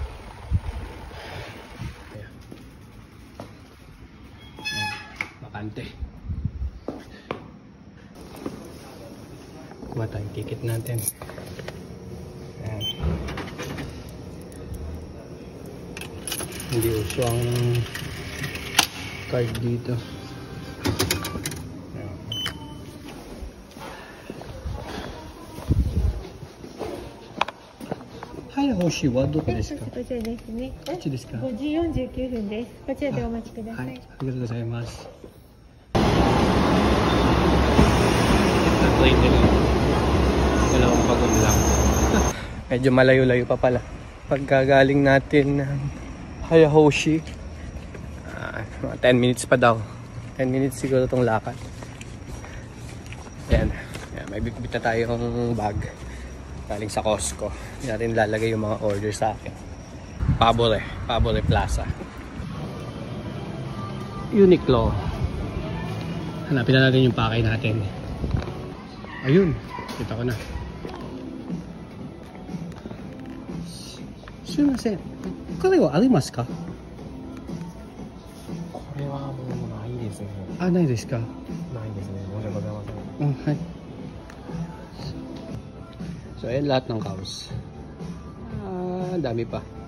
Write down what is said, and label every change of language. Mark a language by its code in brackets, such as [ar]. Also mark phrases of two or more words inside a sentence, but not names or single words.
[tl] Bakante. Kuha tayong ticket natin. Ayan. Hindi uso ang card dito. [ja] 星はどこですか? こちらですね。こっちですか 5時49分です。こちらでお待ちください。はい、ありがとうございます。 [tl] Dalawang bagon lang. Medyo malayo-layo pa pala. Pagkagaling natin ng Hayahoshi, 10 minutes pa daw. 10 minutes siguro itong lakad. Ayan. Ayan, may bitbit na tayong bag. Galing sa Costco. Hindi natin lalagay yung mga order sa akin. Pabore Plaza. Uniqlo. Hanapin na natin yung pakay natin. Ayun, kita ko na. [ja] すみません. これはありますか? これはもうないですね. ないですか? ないですね. 申し訳ございません. はい. [tl] So ayan lahat ng Caus. Dami pa.